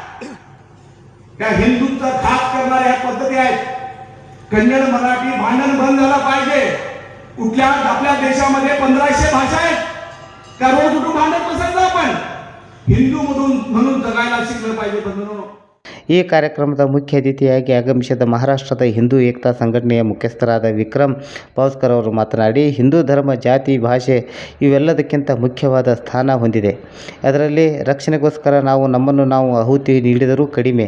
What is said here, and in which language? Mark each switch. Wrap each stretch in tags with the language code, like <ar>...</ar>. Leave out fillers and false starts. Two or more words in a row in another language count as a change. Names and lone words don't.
<mr>त्या हिंदूंचा खास करणाऱ्या ह्या पद्धती आहेत. कन्नड मराठी भांडण बंद झालं पाहिजे. कुठल्या आपल्या देशामध्ये 1500 भाषा आहेत. त्या रोज उठून भांडत बसायचं आपण. हिंदू म्हणून जगायला शिकलं पाहिजे. बंधनो,</mr> <kn>ಈ ಕಾರ್ಯಕ್ರಮದ ಮುಖ್ಯ ಅತಿಥಿಯಾಗಿ ಆಗಮಿಸಿದ ಮಹಾರಾಷ್ಟ್ರದ ಹಿಂದೂ ಏಕತಾ ಸಂಘಟನೆಯ ಮುಖ್ಯಸ್ಥರಾದ ವಿಕ್ರಮ್ ಪಾವ್ಸ್ಕರ್ ಅವರು ಮಾತನಾಡಿ, ಹಿಂದೂ ಧರ್ಮ, ಜಾತಿ, ಭಾಷೆ ಇವೆಲ್ಲದಕ್ಕಿಂತ ಮುಖ್ಯವಾದ ಸ್ಥಾನ ಹೊಂದಿದೆ. ಅದರಲ್ಲಿ ರಕ್ಷಣೆಗೋಸ್ಕರ ನಮ್ಮನ್ನು ನಾವು ಆಹುತಿ ನೀಡಿದರೂ ಕಡಿಮೆ.</kn>